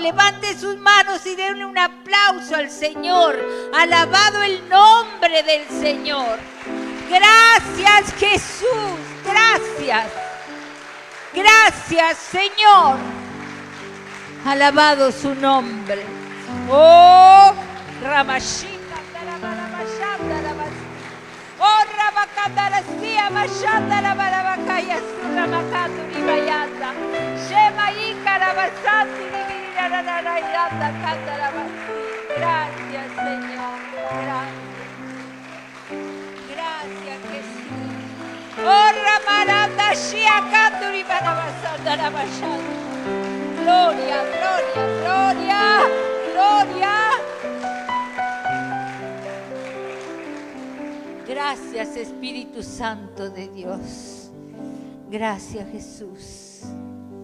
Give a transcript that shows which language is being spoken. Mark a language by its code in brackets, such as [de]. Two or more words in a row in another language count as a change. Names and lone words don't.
[es] Levante sus manos y denle un aplauso al Señor. Alabado el nombre del Señor. Gracias, Jesús. Gracias. Gracias, Señor. Alabado su nombre. Oh, Ramashika, oh, Rabakandarasia, Mashandara Barabakaya, Suramakatu Ribayanda, Shema Ikarabasati, Rivirayanda, Kandarabasi. Gracias, Señor. Gracias, Jesús. Oh, Ramaranda, Shia Kanduri Barabasandara Bashanda. Gloria, gloria, gloria, gloria. Gracias, Espíritu Santo de Dios. Gracias, Jesús.